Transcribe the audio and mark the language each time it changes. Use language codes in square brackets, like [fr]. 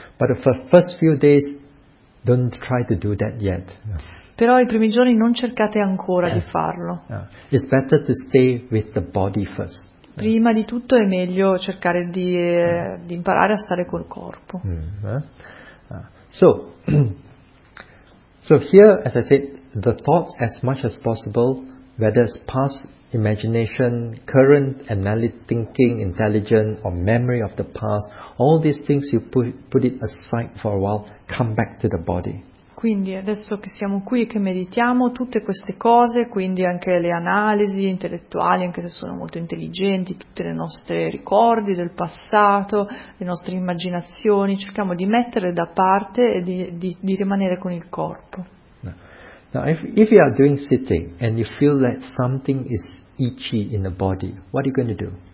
[en] But for the first few days, don't try to do that yet. [it] però i primi giorni non cercate ancora di farlo. [en] It's better to stay with the body first. [it] Prima di tutto è meglio cercare di imparare a stare col corpo. [en] So here, as I said, the thoughts as much as possible, whether it's past imagination, current analytic thinking, intelligence, or memory of the past, all these things you put it aside for a while, come back to the body. [it] Quindi adesso che siamo qui e che meditiamo, tutte queste cose, quindi anche le analisi intellettuali, anche se sono molto intelligenti, tutte le nostre ricordi del passato, le nostre immaginazioni, cerchiamo di mettere da parte e di rimanere con il corpo. [en] Now, if you are doing sitting and you feel that something is itchy in the body, what are you going to do?